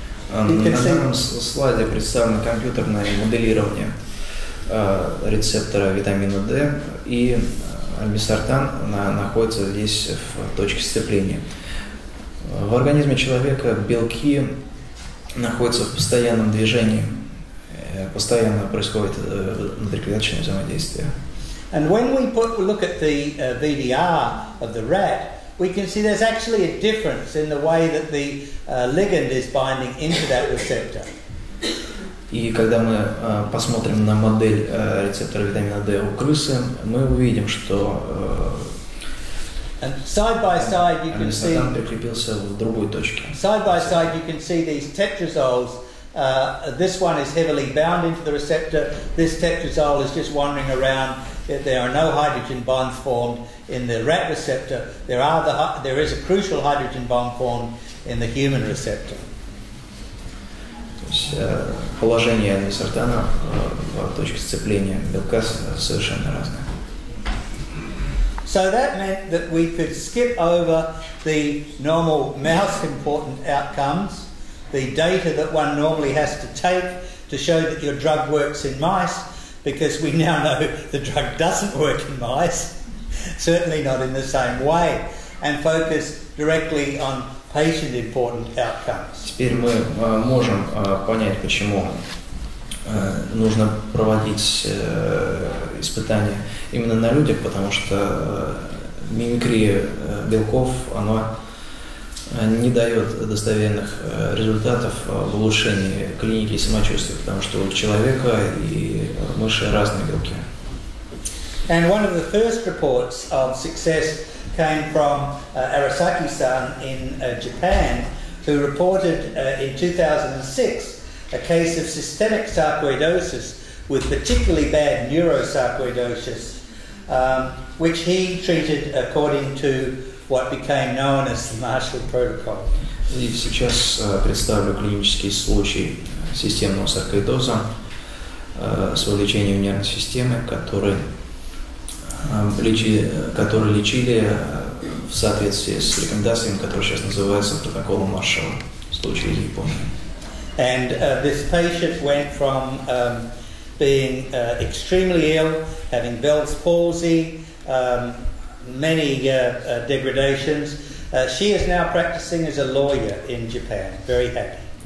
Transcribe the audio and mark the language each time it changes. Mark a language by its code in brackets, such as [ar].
[ru] На данном слайде представлено компьютерное моделирование рецептора витамина D, и альмесартан находится здесь в точке сцепления. В организме человека белки находятся в постоянном движении, постоянно происходит внутриклеточное взаимодействие. [en] And when we look at the VDR of the rat, we can see there's actually a difference in the way that the ligand is binding into that receptor. [ru] И когда мы посмотрим на модель рецептора витамина D у крысы, мы увидим, что [en] side by side you can see [ru] прикрепился в другой точке. [en] Side by side you can see these tetrazoles. This one is heavily bound into the receptor. This tetrazole is just wandering around. There are no hydrogen bonds formed in the rat receptor. There is a crucial hydrogen bond formed in the human receptor. [ru] То есть положение альмесартана в точке сцепления белка совершенно разное. [en] So that meant that we could skip over the normal mouse important outcomes, the data that one normally has to take to show that your drug works in mice, because we now know the drug doesn't work in mice, certainly not in the same way, and focus directly on patient important outcomes. [ru] Теперь мы можем понять, почему нужно проводить испытания именно на людях, потому что мимикрия белков, она не дает достоверных результатов в улучшении клиники и самочувствия, потому что у человека и мыши разные белки. [en] And one of the first reports of success came from Arasaki-san in Japan, who reported in 2006 a case of systemic sarcoidosis with particularly bad neurosarcoidosis, which he treated according to what became known as the Marshall protocol. [ru] И сейчас представлю клинический случай системного саркоидоза с вовлечением нервной системы, который лечили в соответствии с рекомендациями, которые сейчас называются протоколом Маршалла, в случае из Японии. [en] And this patient went from being extremely ill, having Bell's palsy, many degradations. She is now practicing as a lawyer in Japan, very happy.